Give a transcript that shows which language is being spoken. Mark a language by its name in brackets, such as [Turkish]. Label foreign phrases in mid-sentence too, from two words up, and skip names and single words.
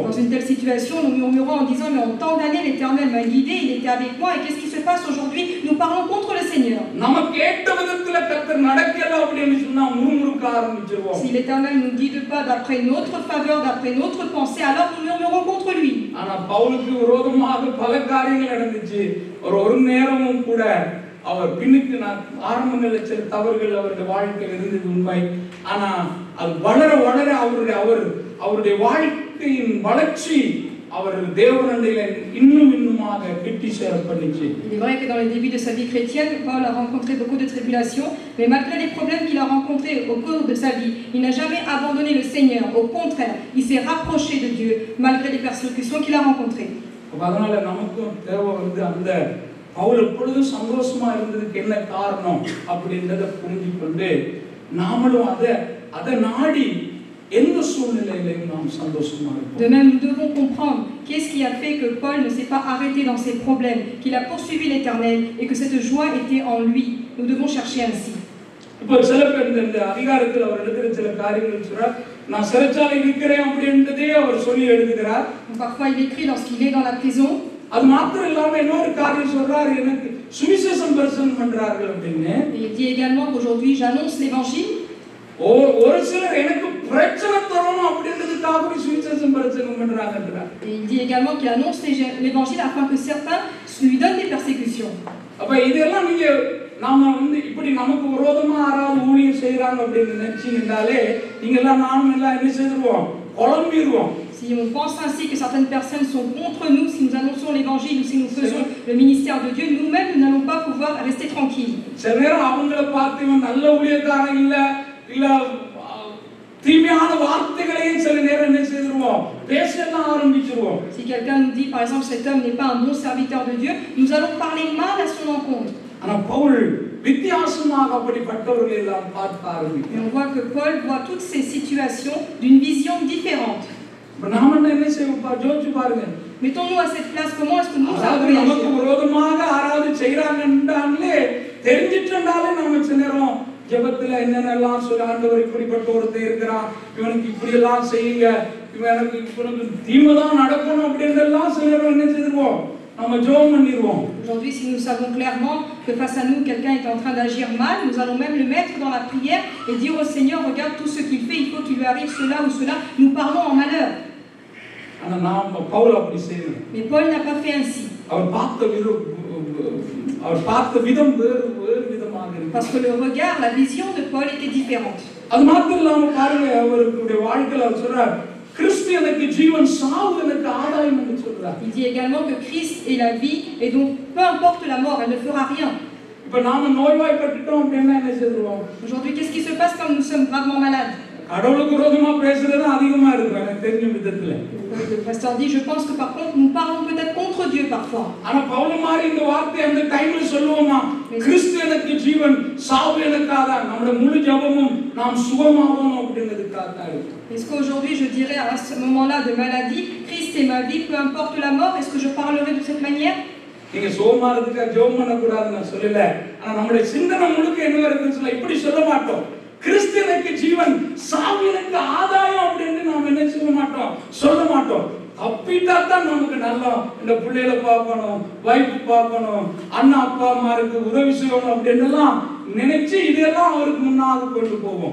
[French] Dans une telle situation, nous murmurons en disant mais en tant d'années l'Éternel m'a guidé, il était avec moi et qu'est-ce qui se passe aujourd'hui? Nous parlons contre le Seigneur. [Tamil] நம்ம கேட்ட விதத்துல கர்த்தர் நடக்கல அப்படின்னு சொன்னா முறுமுறுக்க ஆரம்பிச்சிருவோம். [French] Si l'Éternel nous guide pas d'après notre faveur, d'après notre pensée, alors nous murmurons contre lui. [Tamil] ஆனா பவுலுக்கு விரோதமாக பல காரியங்கள் நடந்துச்சு. ஒரு நேரமும் கூட அவர் பின்னுக்கு ஆரம்பங்கள்ல சில தவறுகள் அவருடைய வாழ்க்கையில் இருந்தது உண்மை. ஆனா அது வளர வளர அவருடைய வாழ்க்கையின் வளர்ச்சி அவர் தேவனண்டையில இன்னுமாக கிட்டி சேர பண்ணிச்சு. [French] Il est vrai que dans les débuts de sa vie chrétienne, Paul a rencontré beaucoup de tribulations, mais malgré les problèmes qu'il a rencontrés au cours de sa vie, il n'a jamais abandonné le Seigneur. Au contraire, il s'est rapproché de Dieu malgré les persécutions qu'il a rencontrées. [Tamil] அதனால நமக்கும் தேவை அந்த பவுல் எப்பொழுதும் சந்தோஷமா இருந்ததுக்கு என்ன காரணம் அப்படின்றத புரிஞ்சுக்கொண்டு நாமளும் அதை நாடி எந்த சூழ்நிலையிலையும் நாம் சந்தோஷமா இருப்போம். [French] De même, nous devons comprendre qu'est-ce qui a fait que Paul ne s'est pas arrêté dans ses problèmes, qu'il a poursuivi l'Éternel et que cette joie était en lui. Nous devons chercher ainsi. [Tamil] இப்போ சில பேர் இந்த அதிகாரத்தில் அவர் எழுதுகிற சில காரியங்கள் சொல்றார், நான் சிறைச்சாலையில் இருக்கிறேன் அப்படின்றதே அவர் சொல்லி எழுதுகிறார். [French] Parfois, il écrit lorsqu'il est dans la prison. [Tamil] அது மாத்திரம் இல்லாம இன்னொரு காரியம் சொல்றாரு, எனக்கு சுவிசேஷம் பிரசங்கம் பண்றார்கள் அப்படின்னு. [French] Il dit également qu'aujourd'hui j'annonce l'évangile. [Tamil] ஒரு சிலர் எனக்கு பிரச்சனை தரணும் அப்படின்றதுக்காக சுவிசேஷம் பிரசங்கம் பண்றாங்கன்றார். [French] Et il dit également qu'il annonce l'évangile afin que certains lui donnent des persécutions. [Tamil] அப்ப இதெல்லாம் நாம இப்படி நமக்கு விரோதமா யாராவது ஊழியம் செய்யறாங்க அப்படின்னு நினைச்சீங்கன்னாலே நீங்க எல்லாம் நானும் எல்லாம் என்ன செய்துருவோம், குழம்பிடுவோம். [French] Si on pense ainsi que certaines personnes sont contre nous, si nous annonçons l'évangile ou si nous faisons le ministère de Dieu, nous-mêmes nous n'allons pas pouvoir rester tranquilles. [Tamil] சில நேரம் அவங்கள பார்த்து இவன் நல்ல ஊழியக்காரன் இல்ல தீமையான வார்த்தைகளையும் சில நேரம் என்ன செய்துருவோம், பேசலாம் ஆரம்பிச்சிருவோம். [French] Si quelqu'un nous dit par exemple cet homme n'est pas un bon serviteur de Dieu, nous allons parler mal à son encontre. [Tamil] ஆனா பவுல் வித்தியாசமாக அப்படிப்பட்டவர்களை எல்லாம் பார்க்க ஆரம்பிக்கிறார். [French] Et on voit que Paul voit toutes ces situations d'une vision différente. [Tamil] நாம என்ன செய்வோம் யோசிச்சு பாருங்க. [French] Mettons-nous à cette place, comment est-ce que nous allons réagir? [Tamil] நமக்கு விரோதமாக யாராவது செய்யறாங்கன்றாலே தெரிஞ்சிட்டாலே நம்ம சில நேரம் ஜெபத்துல என்னென்னலாம் சொல்ல, ஆண்டவர் இப்படிப்பட்ட ஒருத்தர் இருக்கிறான், இவனுக்கு இப்படி எல்லாம் செய்யுங்க, இவனுக்கு தீமைதான் நடக்கணும் அப்படின்றதெல்லாம் சில நேரம் என்ன செய்வோம், நம்ம ஜெபம் பண்ணிடுவோம். [French] Aujourd'hui, si nous savons clairement que face à nous quelqu'un est en train d'agir mal, nous allons même le mettre dans la prière et dire au Seigneur, regarde tout ce qu'il fait, il faut qu'il lui arrive cela ou cela. Nous parlons en malheur. Mais Paul n'a pas fait ainsi. Parce que le regard, la vision de Paul était différente. Il dit également que Christ est la vie et donc peu importe la mort, elle ne fera rien. Aujourd'hui, qu'est-ce qui se passe quand nous sommes gravement malades? [Tamil] கடவுளுக்கு விரோதமா பேசுறது அதிகமா இருக்கு எனக்கு தெரிஞ்ச விதத்துல. [French] Le pasteur dit, je pense que par contre, nous parlons peut-être contre Dieu parfois. [Tamil] ஆனா பவுல் மாதிரி இந்த வார்த்தை அந்த டைம்ல சொல்லுவோமா, கிறிஸ்து எனக்கு ஜீவன், சாவு எனக்கு ஆதாயம், நம்முடைய முழு ஜெபமும் நாம் சுகமாவோம் அப்படிங்கிறதுக்காக தான் இருக்கு. [French] Est-ce qu'aujourd'hui je dirais à ce moment-là de maladie, Christ est ma vie, peu importe la mort, est-ce que je parlerai de cette manière? [Tamil] நீங்க சுகமாறதுக்கு ஜெபம் பண்ண கூடாதுன்னு நான் சொல்லல. ஆனா நம்முடைய சிந்தனை முழுக்க என்ன இருக்குன்னு சொல்ல இப்படி சொல்ல மாட்டோம். கிறிஸ்து எனக்கு ஜீவன், சாவு எனக்கு ஆதாயம் அப்படின்னு நாம் என்ன சொல்ல மாட்டோம், சொல்ல மாட்டோம். தப்பிட்டா தான் நமக்கு நல்லா இந்த பிள்ளைகளை பார்க்கணும், வைஃப் பார்க்கணும், அண்ணா அப்பா அம்மாருக்கு உதவி செய்யணும் அப்படின்னுலாம் நினைச்சு இதெல்லாம் அவருக்கு முன்னாடி கொண்டு போவோம்.